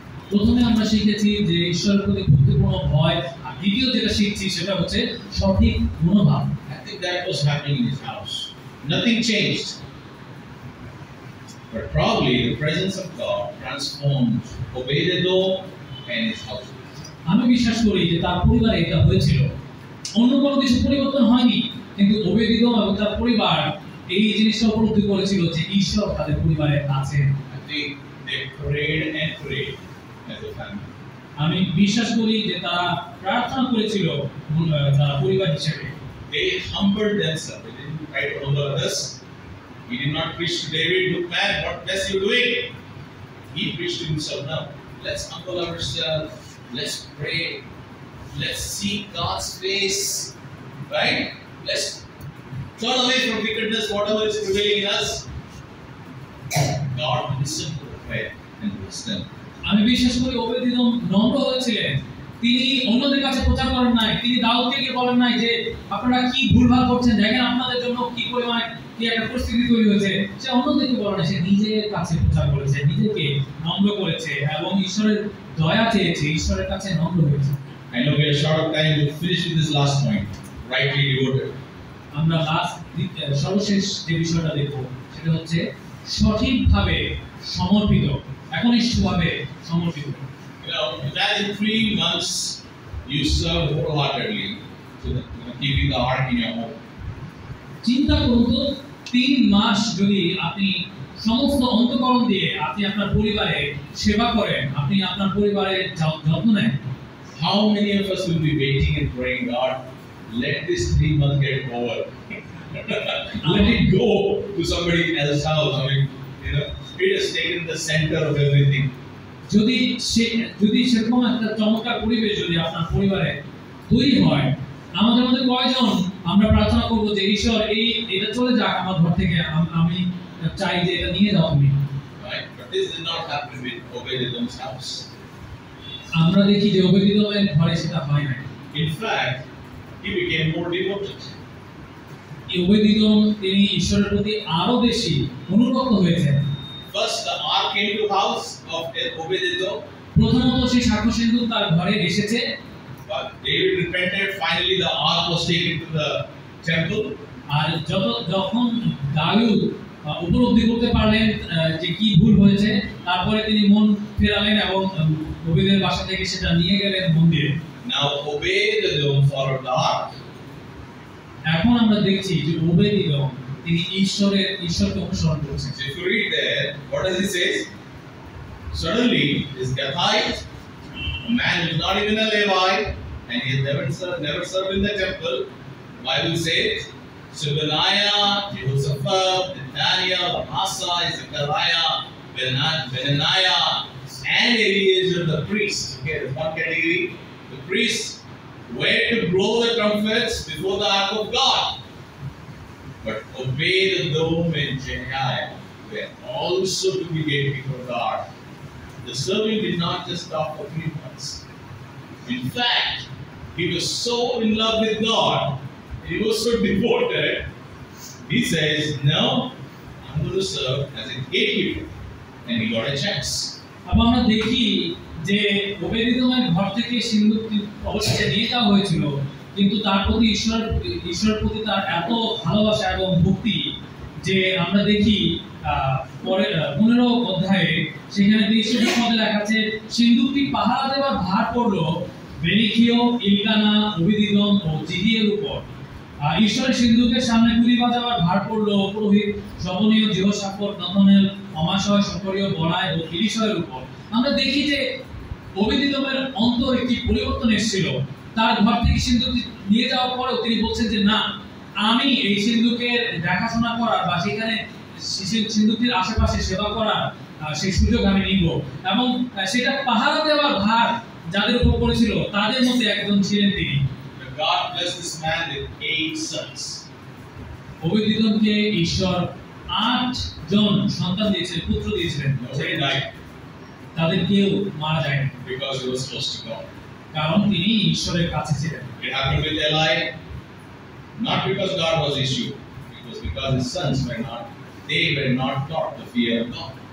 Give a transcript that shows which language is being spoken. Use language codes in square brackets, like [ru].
[bn] প্রথমে আমরা শিখেছি যে ঈশ্বরের প্রতি ভক্তিপূর্ণ ভয়, আর দ্বিতীয় যেটা শিখছি সেটা হচ্ছে সঠিক মনোভাব। [en] I think that was happening in his house. Nothing changed. But probably the presence of God transformed Obed-Edom and his household. [bn] আমি বিশ্বাস করি যে তার পরিবারে এটা হয়েছিল, অন্য কোনো কিছু পরিবর্তন হয়নি, কিন্তু ওবেদ-এদোম এবং তার পরিবার এই জিনিসটা উপলব্ধি করেছিল যে ঈশ্বর তাদের পরিবারে আছেন। [en] I think they prayed and prayed as a family. [bn] আমি বিশ্বাস করি যে তারা প্রার্থনা করেছিল তারা পরিবার হিসেবে। [en] They humbled themselves. They didn't try to humble others. He did not preach to David, look man, what best you doing? He preached to himself. Now, let's humble ourselves. Let's pray. Let's seek God's face. Right? Let's turn away from wickedness, whatever is prevailing in us. God listened to the prayer and blessed them. [bn] আমি বিশ্বাস করি ওবেদ-এদোম নম্র হয়েছিলেন। তিনি অন্যদের কাছে প্রচার করেন নাই, তিনি দাউদকে গিয়ে বলেন নাই যে আপনারা কি ভুলভাল করছেন, দেখেন আপনাদের জন্য কি পরিমাণ কি একটা পরিস্থিতি তৈরি হয়েছে। সে অন্যদেরকে বলে না, সে নিজের কাছে প্রচার করেছে, নিজেকে নম্র করেছে এবং ঈশ্বরের দয়া চেয়েছে, ঈশ্বরের কাছে নম্র হয়েছে। [en] I know we are short of time. We'll finish with this last point. Rightly devoted. [bn] আমরা সর্বশেষ যে বিষয়টা দেখব সেটা হচ্ছে সঠিকভাবে সমর্পিত, একনিষ্ঠভাবে সমর্পিত। [en] You know, imagine 3 months you serve wholeheartedly to keeping the ark in your home. [bn] চিন্তা করুন তো, 3 মাস যদি আপনি সমস্ত অন্তঃকরণ দিয়ে আপনি আপনার পরিবারে সেবা করেন, আপনি আপনার পরিবারের যত্ন নেন, [en] How many of us will be waiting and praying, God, let this 3 months get over. Let it go to somebody else's house. I mean, you know, it has taken the center of everything. [bn] যদি সেরকম একটা চমৎকার পরিবেশ যদি আপনার পরিবারে তৈরি হয়, আমাদের মধ্যে কয়জন আমরা প্রার্থনা করবো যে ঈশ্বর এটা চলে যাক আমার ঘর থেকে, আমি চাই যে এটা নিয়ে যাও তুমি। [en] Right? But this did not happen with Obed-Edom's house. [bn] আমরা দেখি যে ওবেদ-এদোমের ঘরে সেটা হয় না। [en] In fact, he became more devoted. [bn] ওবেদ-এদোম তিনি ঈশ্বরের প্রতি আরো বেশি অনুরক্ত হয়েছেন। [en] First, the ark came to the house of Obed-Edom. [bn] প্রথমত সেই সাক্ষ্য সিন্ধুক তার ঘরে এসেছে, [en] But David repented. Finally, the ark was taken to the temple. [bn] আর যখন দাউদ উপলব্ধি করতে পারলেন যে কি ভুল হয়েছে, তারপরে তিনি মন ফেরালেন এবং ওবেদের বাসা থেকে সেটা নিয়ে গেলেন মন্দিরে। [en] Now Obed-Edom followed the ark. [bn] এখন আমরা দেখছি যে ওবেদ-এদোম তিনি ঈশ্বরকে অনুসরণ করেছেন। [en] So if you read there, what does he say? Suddenly, this Gathite, a man who is not even a Levite, and he has never served in the temple, Bible says, Shebaniah, Jehoshaphat, Nethaniah, Amasa, Zechariah, Benaniah, and Eliezer the priest. Okay, there's one category. The priests were to blow the trumpets before the ark of God. But Obed-Edom and Jehiah were also to be gatekeeper of the ark. The servant did not just stop for 3 months. In fact, he was so in love with God, he was so devoted, he says, no, I'm going to serve as a gatekeeper. And he got a chance. [bn] আবার আমরা দেখি যে ওবেদ-এদোমের ঘর থেকে সিন্দুকটি অবশ্যই নিয়ে যাওয়া হয়েছিল, কিন্তু তার প্রতি ঈশ্বরের প্রতি তার এত ভালোবাসা এবং ভক্তি যে আমরা দেখি পরে 15 অধ্যায়ে সেখানে 23 পদে লেখা আছে, সিন্দুকটি পাহারা দেওয়ার ভার পড়লো বেরিখিও, ইলকানা, ওবেদ-এদোম ও জিদিয়ের উপর। ঈশ্বরের সিন্দুকের সামনে তুলি বাজাবার ভার পড়লো পুরোহিত শবনীয়, যেহোশাফাত, নথনেল, অমাশয়, শকরীয়, বনায় ও এলিশয়ের উপর। আমরা দেখি যে ওবেদ-এদোমের অন্তর একটি পরিবর্তন এসেছিল। তার ঘর থেকে সিন্দুকটি নিয়ে যাওয়ার পরেও তিনি বলছেন যে না, আমি এই সিন্দুকের দেখাশোনা করার বা সেখানে সিন্দুকটির আশেপাশে সেবা করার সেই সুযোগ আমি নিব, এবং সেটা পাহারা দেওয়ার ভার যাদের উপর পড়েছিল তাদের মধ্যে একজন ছিলেন তিনি। [en] God blessed this man with 8 sons. [bn] ওবেদ-এদোমকে ঈশ্বর 8 জন সন্তান দিয়েছিলেন, পুত্র দিয়েছিলেন। [en] Nobody died [bn] তাদের কেউ মারা যায়নি, [en] because he was close to God. [bn] কারণ তিনি ঈশ্বরের কাছে ছিলেন। [en] It happened with Eli, not because God was issue, it was because his sons were not taught the fear of God.